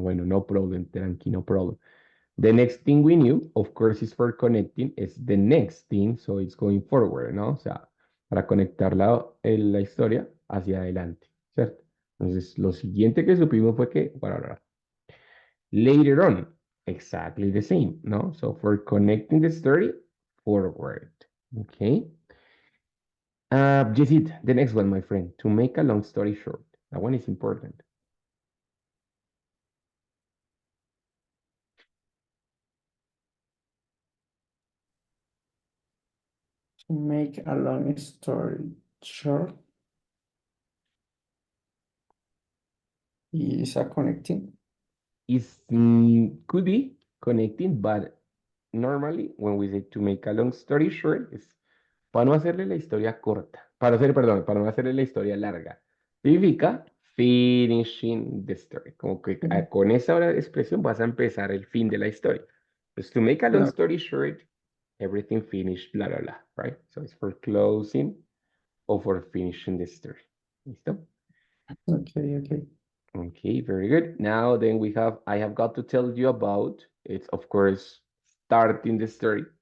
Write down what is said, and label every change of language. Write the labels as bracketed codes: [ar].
[es] Bueno, [en] no problem, [es] tranqui, [en] no problem. The next thing we knew, of course, is for connecting, is the next thing, so it's going forward, [es] ¿no? O sea, para conectar la historia hacia adelante, ¿cierto? Entonces, lo siguiente que supimos fue que, bueno, [en] later on, exactly the same, [es] ¿no? [en] So, for connecting the story forward, okay? Jessit, the next one, my friend, to make a long story short. That one is important. To make a long story short, Is a connecting. Is could be connecting, but normally when we say to make a long story short, [es] es para no hacerle la historia corta, para hacer, perdón, para no hacerle la historia larga. Significa [en] finishing the story. [es] Como que [en] Okay. [es] con esa expresión vas a empezar el fin de la historia. Pues [en] to make a long Yeah. story short, everything finished, blah, blah, blah, right? So it's for closing or for finishing the story. [es] ¿Listo? [en] Okay. Okay. Okay, very good. Now then we have, I have got to tell you about, it's of course starting the story.